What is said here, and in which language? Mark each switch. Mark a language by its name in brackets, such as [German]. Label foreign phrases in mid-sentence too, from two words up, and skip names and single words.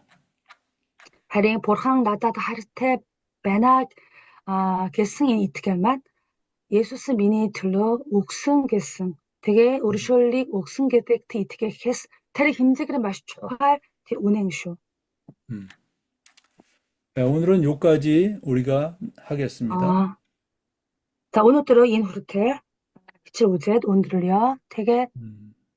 [Mongolian] харин бурхан надад хайртай байна гэсэн энэ итгэл маань Есүс миний төлөө өгсөн гэсэн тэгээ өршөөлийг өгсөн гэдэгт итгэхээс тэр хэмжээгээр маш чухал үнэн шүү. [Korean] 네, 오늘은 여기까지 우리가 하겠습니다. 자, 오늘은 [Mongolian] энэ хүртэл хичээл үзээд өндөрлөё. тэгээ